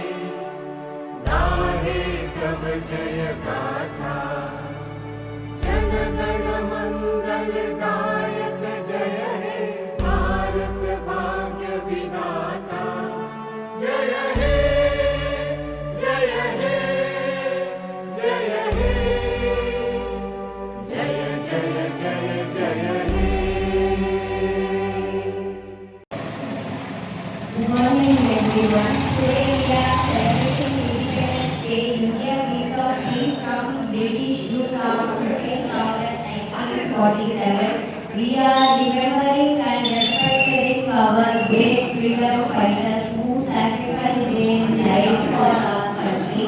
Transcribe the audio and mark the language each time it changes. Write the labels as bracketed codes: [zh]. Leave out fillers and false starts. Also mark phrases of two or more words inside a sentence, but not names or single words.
[bn] গাহে তব জয় গাথা, জনগণ মঙ্গল দায়ক জয় হে ভারত ভাগ্য বিধাতা. জয় হে জয় হে জয় হে জয় জয় জয় জয় হে. [en] Good morning everyone. Today we are celebrating Independence Day. India we got free from British rule on 15th August 1947. We are remembering and respecting our great freedom fighters who sacrificed their life for our country.